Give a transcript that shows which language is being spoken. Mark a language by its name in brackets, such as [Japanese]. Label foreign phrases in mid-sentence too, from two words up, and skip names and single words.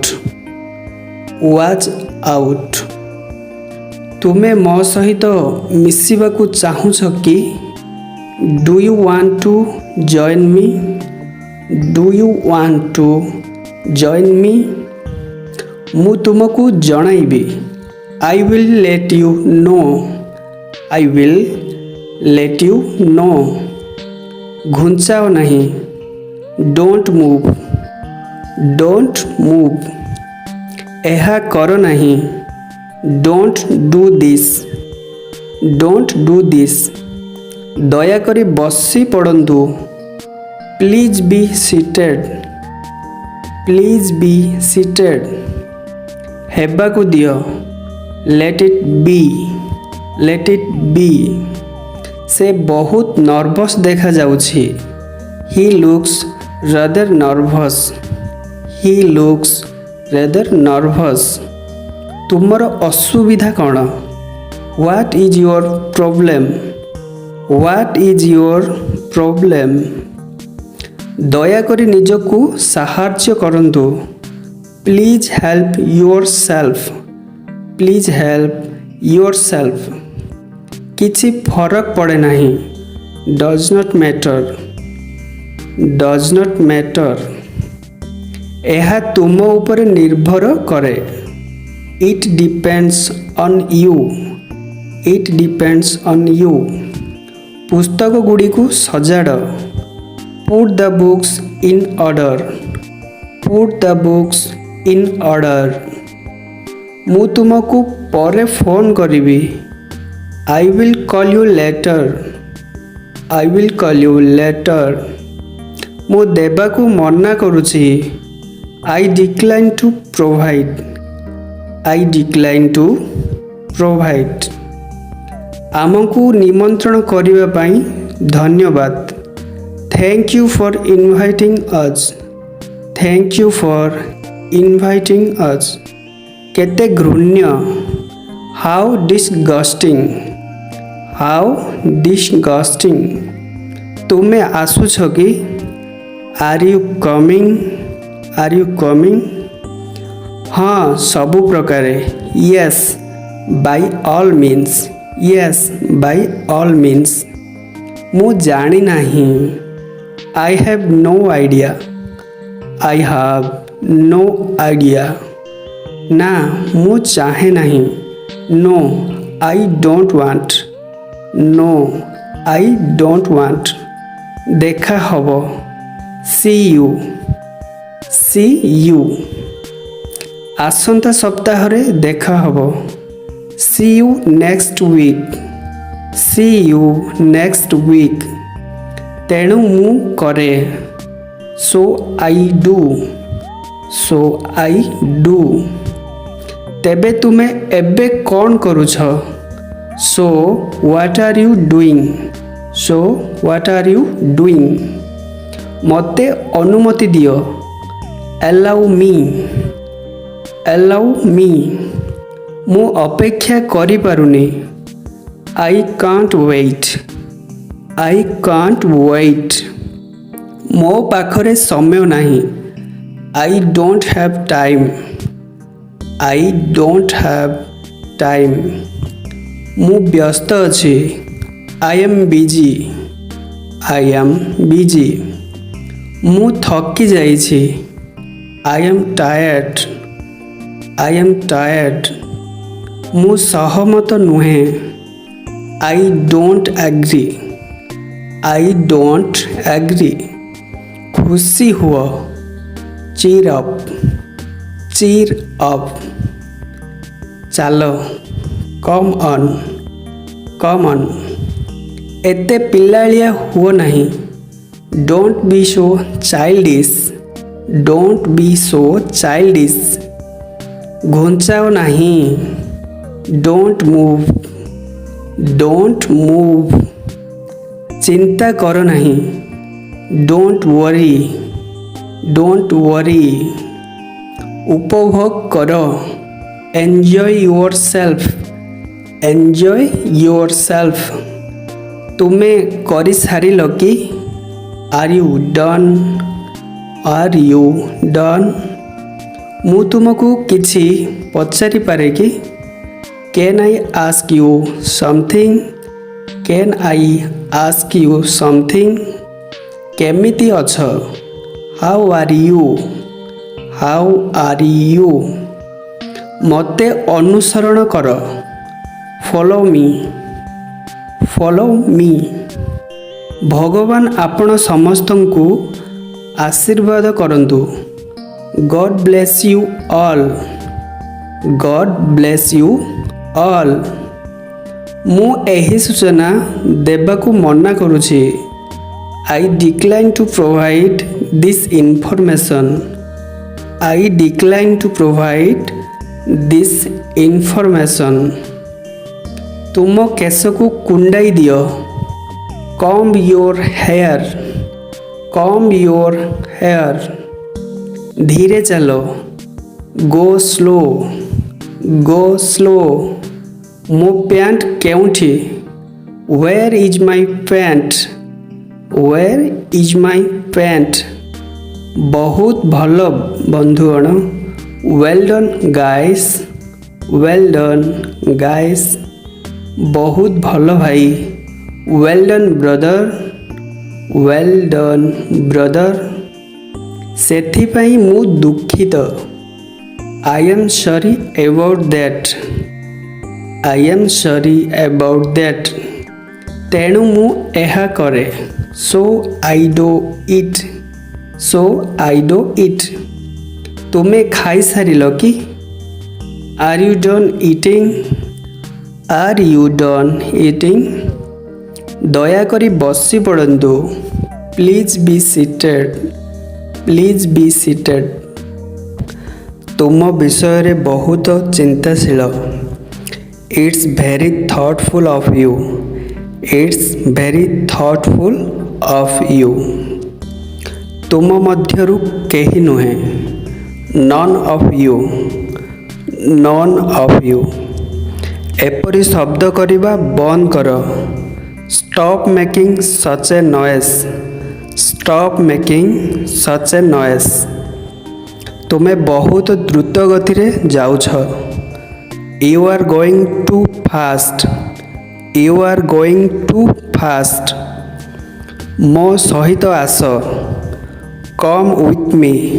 [English] Watch out. [Odia] ତୁମେ ମୋ ସହିତ ମିଶିବାକୁ ଚାହୁଁଛ କି? [English] Do you want to join me? Do you want to join me? [Odia] ମୁଁ ତୁମକୁ ଜଣାଇବି। [English] I will let you know. I will let you know. [Odia] ଘୁଞ୍ଚାଅ ନାହିଁ, [English] don't move. Don't move. [Odia] ଏହା କର ନାହିଁ, [English] don't do this. Don't do this. [Odia] ଦୟାକରି ବସି ପଡ଼ନ୍ତୁ, [English] please be seated. Please be seated. [Odia] ହେବାକୁ ଦିଅ, [English] let it be. Let it be. [Odia] ସେ ବହୁତ ନର୍ଭସ୍ ଦେଖାଯାଉଛି, [English] he looks rather nervous. He looks rather nervous. [Odia] ତୁମର ଅସୁବିଧା କ'ଣ? [English] What is your problem? What is your problem? [Odia] ଦୟାକରି ନିଜକୁ ସାହାଯ୍ୟ କରନ୍ତୁ, [English] please help yourself. Please help yourself. [Odia] କିଛି ଫରକ ପଡ଼େ ନାହିଁ, [English] does not matter. Does not matter. [Odia] ଏହା ତୁମ ଉପରେ ନିର୍ଭର କରେ, [English] it depends on you. It depends on you. [Odia] ପୁସ୍ତକ ଗୁଡ଼ିକୁ ସଜାଡ଼, [English] put the books in order. Put the books in order. [Odia] ମୁଁ ତୁମକୁ ପରେ ଫୋନ୍ କରିବି, [English] I will call you later. I will call you later. [Odia] ମୁଁ ଦେବାକୁ ମନା କରୁଛି, [English] I decline to provide. I decline to provide. [Odia] ଆମକୁ ନିମନ୍ତ୍ରଣ କରିବା ପାଇଁ ଧନ୍ୟବାଦ, [English] thank you for inviting us. Thank you for inviting us. [Odia] କେତେ ଘୃଣ୍ୟ, [English] how disgusting. How disgusting. [Odia] ତୁମେ ଆସୁଛ କି? [English] Are you coming? Are you coming? [Odia] ହଁ ସବୁ ପ୍ରକାରେ, [English] yes by all means. Yes by all means. [Odia] ମୁଁ ଜାଣି ନାହିଁ, [English] I have no idea. I have no idea. [Odia] ନା ମୁଁ ଚାହେଁ ନାହିଁ, [English] no I don't want. No I don't want. [Odia] ଦେଖା ହେବ, [English] see you. See you. [Odia] ଆସନ୍ତା ସପ୍ତାହରେ ଦେଖା ହେବ, [English] see you next week. See you next week. [Odia] ତେଣୁ ମୁଁ କରେ, [English] so I do. So I do. [Odia] ତେବେ ତୁମେ ଏବେ କ'ଣ କରୁଛ? [English] So what are you doing? So what are you doing? [Odia] ମୋତେ ଅନୁମତି ଦିଅ, [English] allow me. Allow me. [Odia] ମୁଁ ଅପେକ୍ଷା କରିପାରୁନି, [English] I can't wait. I can't wait. [Odia] ମୋ ପାଖରେ ସମୟ ନାହିଁ, [English] I don't have time. I don't have time. [Odia] ମୁଁ ବ୍ୟସ୍ତ ଅଛି, [English] I am busy. I am busy. [Odia] ମୁଁ ଥକି ଯାଇଛି, [English] I am tired. I am tired. [Odia] ମୁଁ ସହମତ ନୁହେଁ, [English] I don't agree. I don't agree. [Odia] ଖୁସି ହୁଅ, [English] cheer up. Cheer up. ଚାଲ, come on. Come on. [Odia] ଏତେ ପିଲାଳିଆ ହୁଅ ନାହିଁ, [English] don't be so childish. Don't be so childish. [Odia] ଘୁଞ୍ଚାଅ ନାହିଁ, [English] don't move. Don't move. [Odia] ଚିନ୍ତା କର ନାହିଁ, [English] don't worry. Don't worry. [Odia] ଉପଭୋଗ କର, [English] enjoy yourself. Enjoy yourself. [Odia] ତୁମେ କରିସାରିଲ କି? [English] Are you done? Are you done? [Odia] ମୁଁ ତୁମକୁ କିଛି ପଚାରିପାରେ କି? [English] Can I ask you something? Can I ask you something? [Odia] କେମିତି ଅଛ? [English] How are you? How are you? [Odia] ମୋତେ ଅନୁସରଣ କର, [English] follow me. Follow me. [Odia] ଭଗବାନ ଆପଣ ସମସ୍ତଙ୍କୁ ଆଶୀର୍ବାଦ କରନ୍ତୁ। [English] God bless you all. God bless you all. [Odia] ମୁଁ ଏହି ସୂଚନା ଦେବାକୁ ମନା କରୁଛି। [English] I decline to provide this information. I decline to provide this information. [Odia] ତୁମ କେଶକୁ କୁଣ୍ଡାଇ ଦିଅ। [English] Comb your hair. Comb your hair. [Odia] ଧୀରେ ଚାଲ। [English] Go slow. Go slow. [Odia] ମୋ ପ୍ୟାଣ୍ଟ କେଉଁଠି? [English] Where is my pant? Where is my pant? [Odia] ବହୁତ ଭଲ ବନ୍ଧୁଗଣ। [English] Well done guys. Well done guys. [Odia] ବହୁତ ଭଲ ଭାଇ। [English] Well done brother. Well done brother. [Odia] ସେଥିପାଇଁ ମୁଁ ଦୁଃଖିତ। [English] I am sorry about that. I am sorry about that. [Odia] ତେଣୁ ମୁଁ ଏହା କରେ। [English] So I do it. So I do it. [Odia] ତୁମେ ଖାଇସାରିଲ କି? [English] Are you done eating? Are you done eating? [Odia] ଦୟାକରି ବସି ପଡ଼ନ୍ତୁ। [English] Please be seated. Please be seated. [Odia] ତୁମ ବିଷୟରେ ବହୁତ ଚିନ୍ତାଶୀଳ। [English] It's very thoughtful of you. It's very thoughtful of you. [Odia] ତୁମ ମଧ୍ୟରୁ କେହି ନୁହେଁ। [English] None of you. None of you. [Odia] ଏପରି ଶବ୍ଦ କରିବା ବନ୍ଦ କର। [English] Stop making such a noise. Stop making such a noise. [Odia] ତୁମେ ବହୁତ ଦ୍ରୁତ ଗତିରେ ଯାଉଛ। [English] You are going too fast. You are going too fast. [Odia] ମୋ ସହିତ ଆସ। [English] Come with me.